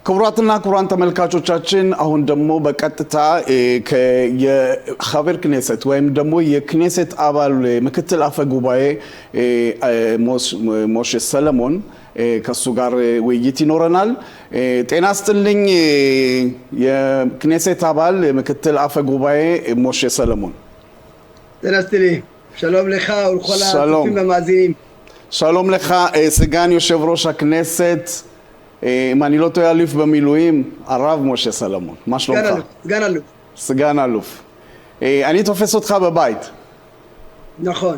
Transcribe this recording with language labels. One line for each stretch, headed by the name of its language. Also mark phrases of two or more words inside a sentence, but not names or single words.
Amharic: ክቡራትና ክቡራን ተመልካቾቻችን አሁን ደግሞ በቀጥታ የሐበር ክኔሴት ወይም ደግሞ የክኔሴት አባል ምክትል አፈ ጉባኤ ሞሼ ሰለሞን ከሱ ጋር ውይይት ይኖረናል። ጤና ይስጥልኝ የክኔሴት አባል ምክትል አፈ ጉባኤ ሞሼ ሰለሞን። ጤና ይስጥልኝ።
Hebrew: שלום לך ולכל הצופים והמאזינים. שלום לך סגן יושב ראש הכנסת, אם אני לא טועה אלוף במילואים, הרב משה סלומון. מה שלומך? סגן אלוף. סגן אלוף. אני תופס אותך בבית. נכון.